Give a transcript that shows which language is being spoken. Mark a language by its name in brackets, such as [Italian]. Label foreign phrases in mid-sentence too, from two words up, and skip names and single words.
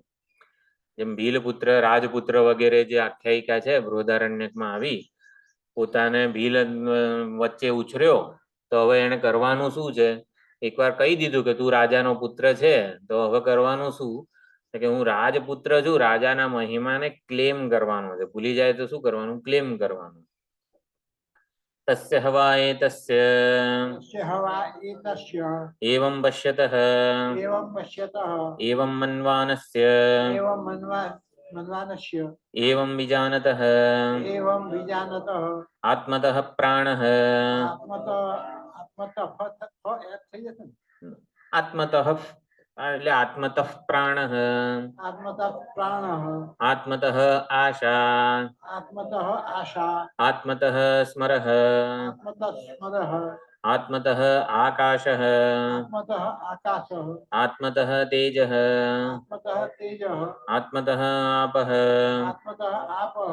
[Gujarati] જેમ ભીલપુત્ર, રાજપુત્ર વગેરે જે આખ્યાયિકા છે બૃહદારણ્યકમાં આવી, પોતાને ભીલ વચ્ચે ઉછર્યો તો હવે એને કરવાનું શું છે? એકવાર કહી દીધું કે તું રાજાનો પુત્ર છે, તો હવે કરવાનું શું? કે હું રાજપુત્ર છું, રાજાના મહિમાને ક્લેમ કરવાનો છે. ભૂલી જાય તો શું કરવાનું? ક્લેમ કરવાનું. [Sanskrit] तस्य हवा एतस्य तस्य हवा एतस्य एवं पश्यतः एवं पश्यतः एवं मन्वानस्य एवं मन्वानस्य एवं विजानतः एवं विजानतः आत्मतः प्राणः [Gujarati] आत्मतः થઈ જશે ને? આત્મતઃ એટલે [Sanskrit] आत्मतः प्राणः, आत्मतः प्राणः आत्मतः आशा, आत्मतः आशा आत्मतः स्मरः, आत्मतः स्मरः आत्मतः आकाशः, आत्मतः आकाशः आत्मतः तेजः, आत्मतः तेजः आत्मतः आपः, आत्मतः आपः